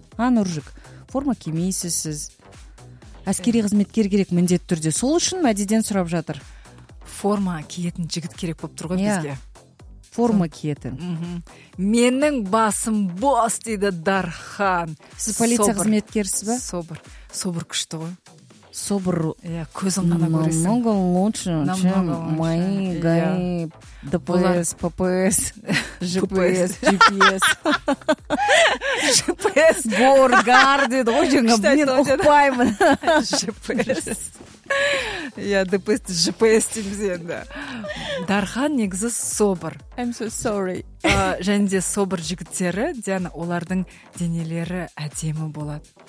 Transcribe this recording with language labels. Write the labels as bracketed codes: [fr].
[kk] А, Нұржик, форма кимейсіз сіз. Әскери қызметкер керек міндет түрде, сол үшін Мәдиден сұрап жатыр. Форма киетін жігіт керек болып тұр ғой бізге. Форма киетін. Менің басым бос дейді Дархан. Сіз полиция қызметкерсіз ба? Собыр, собыр күшті ғой. Собыр. Иә, көзің ғана көресің. [ru] Намного лучше, чем мои ГАИ, ДПС, ППС, ЖПС, ЧПС. [kk] ЖПС. Горгар дейді ғой жаңа, мен ұқпаймын. ЖПС. Иә, ДПС, ЖПС дейміз енді. Дархан негізі собыр. [en] I'm so sorry. [kk] Және де собыр жігіттері, Диана, олардың денелері әдемі болады.